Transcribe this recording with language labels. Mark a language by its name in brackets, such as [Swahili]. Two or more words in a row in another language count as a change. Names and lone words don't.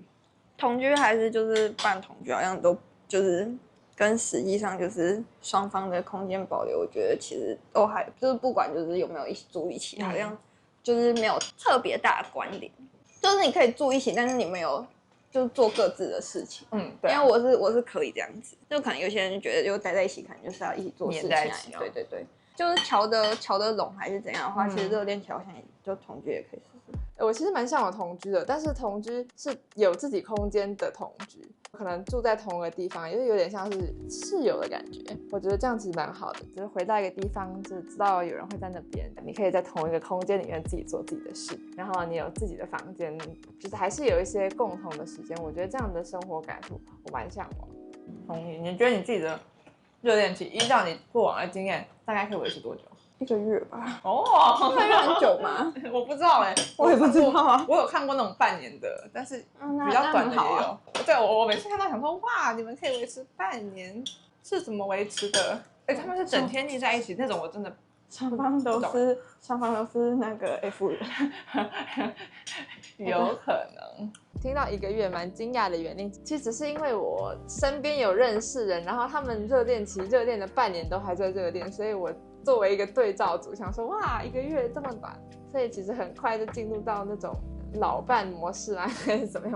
[Chinese] 同居還是就是半同居，好像都就是跟實際上就是雙方的空間保留，我覺得其實都還就是不管就是有沒有一起住一起，好像就是沒有特別大的關聯。就是你可以住一起，但是你們有就是做各自的事情。對，因為我是可以這樣子，就可能有些人覺得就待在一起，可能就是要一起做事情。對，就是瞧得攏還是怎樣的話，其實熱戀期好像也就同居也可以試試。我其實蠻向往同居的，但是同居是有自己空間的同居，可能住在同一個地方，因為有點像是室友的感覺。我覺得這樣其實蠻好的，就是回到一個地方，就知道有人會在那邊，你可以在同一個空間裡面自己做自己的事，然後你有自己的房間，就是還是有一些共同的時間。我覺得這樣的生活感我蠻向往。同意？你覺得你自己的熱戀期，依照你過往的經驗，大概可以維持多久？1個月吧。哦，1個月很久嗎？我不知道哎，我也不知道啊。我有看過那種半年的，但是比較短的也有。对，我每次看到想說，哇，你們可以維持半年，是怎麼維持的？他們是整天膩在一起那種，我真的雙方都是那個 F 人，有可能。聽到1個月蠻驚訝的原因，其實只是因為我身邊有認識人，然後他們熱戀了半年都還在熱戀，所以我作為一個對照組，想說哇1個月這麼短，所以其實很快就進入到那種老伴模式啊，還是怎麼樣？